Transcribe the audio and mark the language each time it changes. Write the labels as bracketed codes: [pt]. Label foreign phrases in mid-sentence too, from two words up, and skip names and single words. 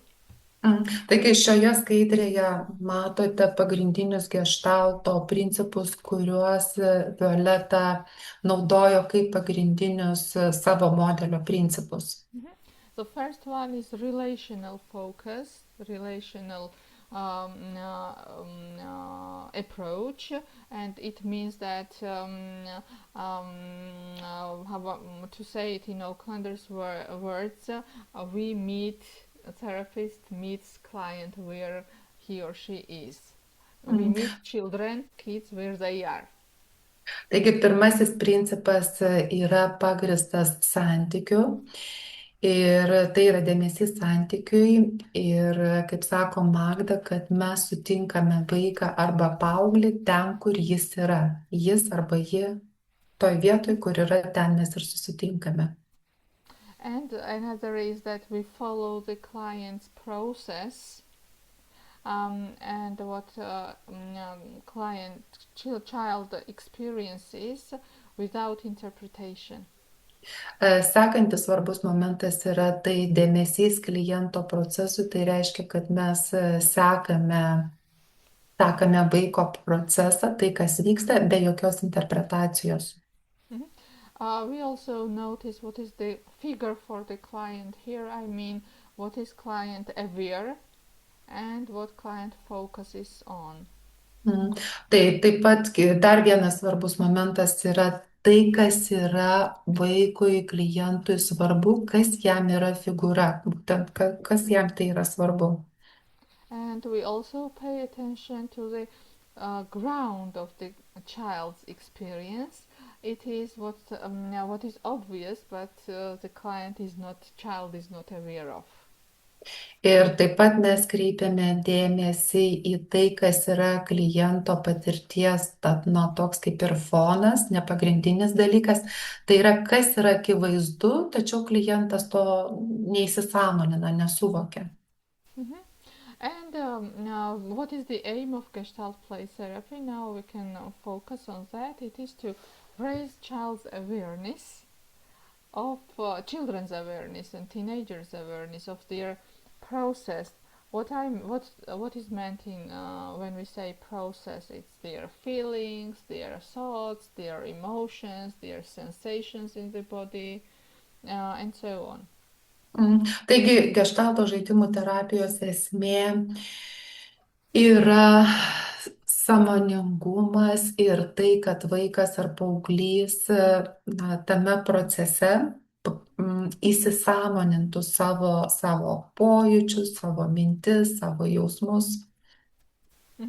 [lt] Taigi šioje skaidrėje matote pagrindinius geštalto principus, kuriuos Violeta naudojo kaip pagrindinius savo modelio principus. Mhm. [en] The first one is relational focus, relational approach, and it means that to say it in Aucklander's words, we meet a therapist meets client where he or she is. We meet children, kids where they are. [lt] Taigi pirmasis principas yra pagristas santykiu ir tai yra dėmesys santykiui ir kaip sako Magda, kad mes sutinkame vaiką arba paauglį ten, kur jis yra. Jis arba ji toj vietoj, kur yra, ten mes ir susitinkame. [en] And another is that we follow the client's process and what client child experiences without interpretation. [lt] Sekantis svarbus momentas yra tai dėmesys kliento procesui, tai reiškia, kad mes sekame vaiko procesą, tai kas vyksta, be jokios interpretacijos. Mhm. [en] We also notice what is the figure for the client. Here I mean what is client aware and what client focuses on. [lt] Tai taip pat dar vienas svarbus momentas yra tai, kas yra vaikui, klientui svarbu, kas jam yra figūra, būtent kas jam tai yra svarbu. [en] And we also pay attention to the ground of the child's experience. It is what is obvious, but the child is not aware of. [lt] Ir taip pat mes kreipiame dėmesį į tai, kas yra kliento patirties, tad nuo toks kaip ir fonas, nepagrindinis dalykas, tai yra kas yra akivaizdu, tačiau klientas to neįsisąmonina, nesuvokia. Mm-hmm. [en] And now, what is the aim of Gestalt play therapy? Now we can focus on that. It is to raise child's awareness of children's awareness and teenagers' awareness of their process. What is meant in when we say process? It's their feelings, their thoughts, their emotions, their sensations in the body, and so on. [lt] Taigi, geštalto žaidimų terapijos esmė yra sąmoningumas ir tai, kad vaikas ar paauglys tame procese įsisąmonintų savo pojūčius, savo mintis, savo jausmus.